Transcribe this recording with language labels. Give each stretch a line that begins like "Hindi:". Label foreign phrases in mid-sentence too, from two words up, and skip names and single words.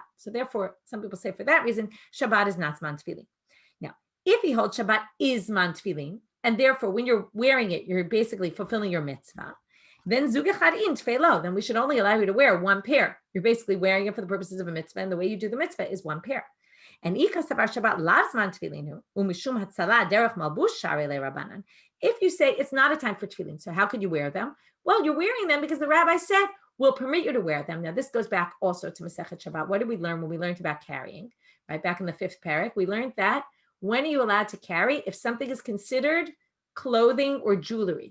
English: So therefore, some people say for that reason, Shabbat is not
Hebrew: זמן תפילין.
English: Now, if he holds Shabbat is
Hebrew: זמן תפילין,
English: and therefore when you're wearing it, you're basically fulfilling your mitzvah, then
Hebrew: זוגא חדין תפלו,
English: then we should only allow you to wear 1 pair. You're basically wearing it for the purposes of a mitzvah, and the way you do the mitzvah is 1 pair.
Aramaic: And אי קסבר שבת לזמן תפילין ומשום הצלה דרך מלבוש שרי לה רבנן.
English: If you say it's not a time for tefillin, so how could you wear them? Well, you're wearing them because the rabbi said we'll permit you to wear them. Now this goes back also to Masechet Shabbat. What did we learn when we learned about carrying? Right back in the 5th parak, we learned that when are you allowed to carry if something is considered clothing or jewelry?